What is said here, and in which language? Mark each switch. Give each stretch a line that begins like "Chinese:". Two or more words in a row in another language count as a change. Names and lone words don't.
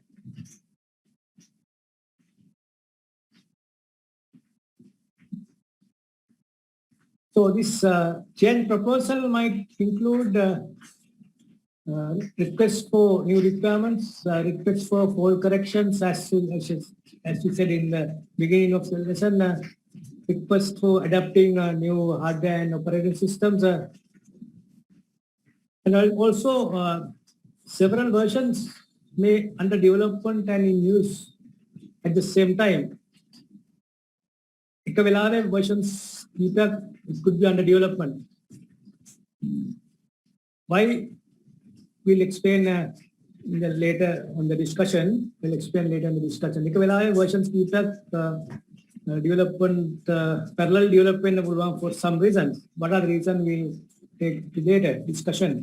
English: So this change proposal might include requests for new requirements, requests for fault corrections, as we said in the beginning of the lesson, requests for adapting new hardware and operating systems, and also several versions may under development and in use at the same time.
Sinhala: එක වෙලාවේ versions කීපයක්
English: it could be under development. Why? We'll explain later on the discussion. We'll explain later in the discussion.
Sinhala: එක වෙලාවේ versions කීපයක්
English: development parallel development for some reasons. What are the reasons? We'll take later discussion.